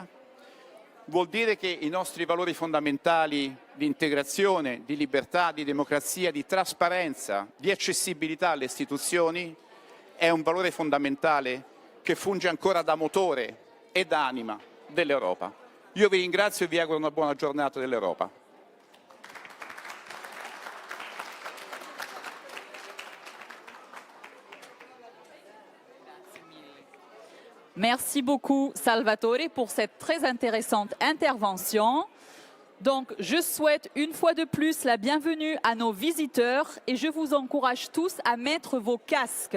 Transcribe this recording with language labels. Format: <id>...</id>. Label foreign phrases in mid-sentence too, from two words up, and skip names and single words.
<it>Vuol dire che i nostri valori fondamentali di integrazione, di libertà, di democrazia, di trasparenza, di accessibilità alle istituzioni è un valore fondamentale che funge ancora da motore e da anima dell'Europa. Io vi ringrazio e vi auguro una buona giornata dell'Europa.</it> <fr>Merci beaucoup, Salvatore, pour cette très intéressante intervention. Donc, je souhaite une fois de plus la bienvenue à nos visiteurs et je vous encourage tous à mettre vos casques.</fr>